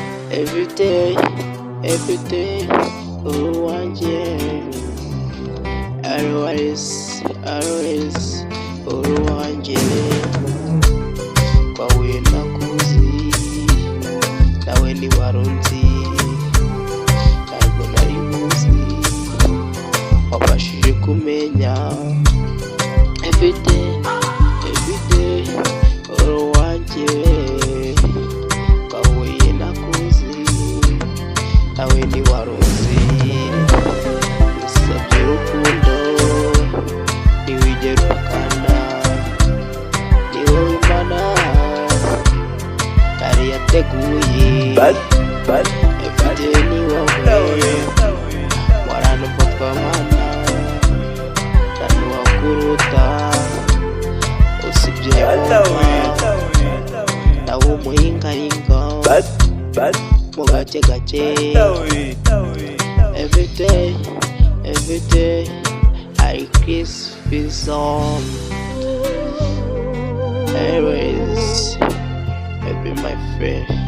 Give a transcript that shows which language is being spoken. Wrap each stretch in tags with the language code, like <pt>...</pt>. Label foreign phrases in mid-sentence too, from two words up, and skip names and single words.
<en>Every day, every day,</en> <rw>uri uwanjye.</rw> <en>Always, always,</en> <rw>uri uwanjye. Twahuye nakuzi, nawe ntiwari unzi. Ntabwo nari nkuzi, wabashije kumenya.</rw> <en>Every day, every day,</en> <rw>uri uwanjye. Twahuye nakuzi, nawe ntiwari unzi. Nasabye urukundo, ntiwigera uhakana. Ni wowe Imana yari yateguye.</rw> <en>Bad, bad, Every day</en> <rw>ni wowe.</rw> <en>bad.</en> <rw>Waranumva twabana, nta n'uwakuruta. Usibye Bad, wowe, bad. nawe umuhingahinga.</rw> <en>Bad, bad,</en> <rw>Mu gake gake.</rw> <en>bad. Every day, every day, I kiss this song. Always, baby, my friend.</en>